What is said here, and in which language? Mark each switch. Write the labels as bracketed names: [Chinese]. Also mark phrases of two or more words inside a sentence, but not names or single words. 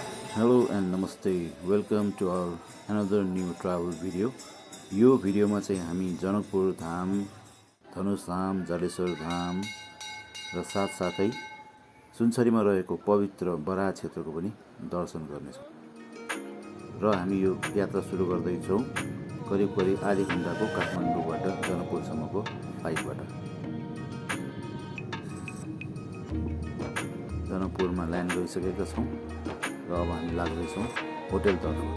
[English] Hello and namaste. Welcome to our another new travel video. [Nepali] यो भिडियोमा चाहिँ हामी जनकपुर धाम, धनुष धाम, जलेश्वर धाम र साथसाथै सुनसरीमा रहेको पवित्र बराह क्षेत्रको पनि दर्शन गर्नेछौँ। र हामी यो यात्रा सुरु गर्दैछौँ करिब आधी घण्टाको काठमाडौँबाट जनकपुरसम्मको फ्लाइटबाट। जनकपुरमा ल्यान्ड गरिसकेका छौँ र अब हामी लाग्दैछौँ होटेलतर्फ।